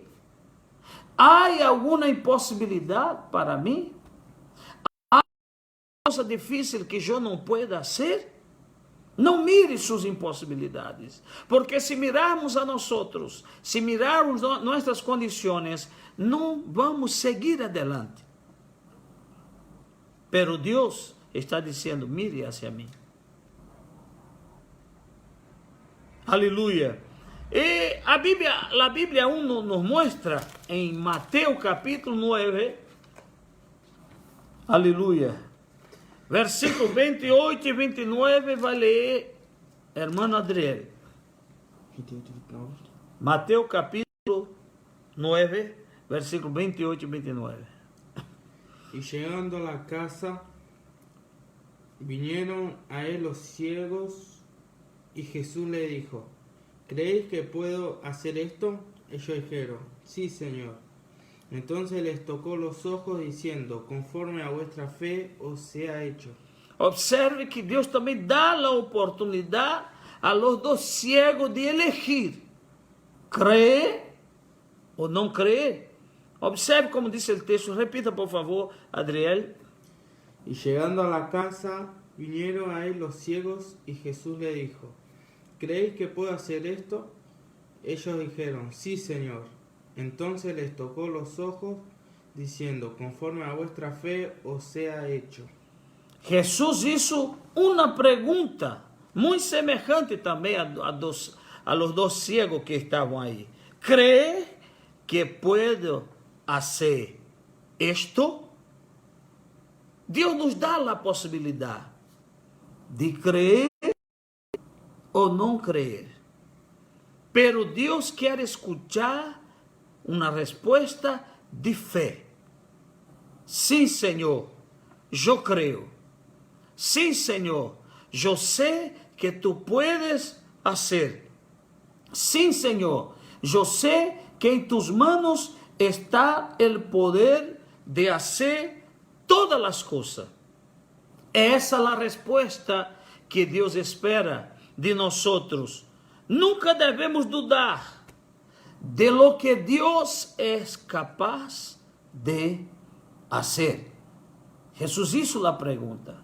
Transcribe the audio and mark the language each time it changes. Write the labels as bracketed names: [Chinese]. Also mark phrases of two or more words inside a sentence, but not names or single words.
[Portuguese] Há alguma impossibilidade para mim? Há coisa difícil que eu não pueda fazer? Não mire suas impossibilidades, porque se mirarmos a nós outros, se mirarmos nossas condições, não vamos seguir adelante. Pero Deus está dizendo, [Spanish] mire hacia mim. [Portuguese] Aleluia. E a Bíblia 1 nos mostra em Mateus capítulo 9, aleluia, versículo 28 e 29, vai ler, irmão Adriel. 28 e 29. Mateus capítulo 9, versículo 28 e 29. [Spanish] Y llegando a la casa, vinieron a él los ciegos, y Jesús le dijo, ¿creéis que puedo hacer esto? Ellos dijeron, sí, Señor. Entonces les tocó los ojos diciendo, conforme a vuestra fe os sea hecho. [Portuguese] Observe que Deus também dá a oportunidade [Spanish] a los dos ciegos de elegir, [Portuguese] crer ou não crer. Observe como diz o texto, repita por favor, Adriel. [Spanish] Y llegando a la casa, vinieron a él los ciegos, y Jesús le dijo, ¿creéis que puedo hacer esto? Ellos dijeron, sí, Señor. Entonces les tocó los ojos, diciendo, conforme a vuestra fe os sea hecho. [Portuguese] Jesus hizo uma pergunta muito semelhante também [Spanish] a los dos ciegos [Portuguese] que estavam aí. [Spanish] ¿Cree que puedo hacer esto? [Portuguese] Deus nos dá a possibilidade de crer ou não crer. Pero Deus quer escuchar uma resposta de fé. Sim, Senhor, eu creio. Sim, Senhor, eu sei que [Spanish] tu puedes hacer. [Portuguese] Sim, Senhor, eu sei que em [Spanish] tus manos [Portuguese] está o poder de hacer todas as coisas. Essa é a resposta que Deus espera de nós. Nunca devemos [Spanish] dudar de lo que [Portuguese] Deus é capaz de hacer. Jesus hizo a pergunta.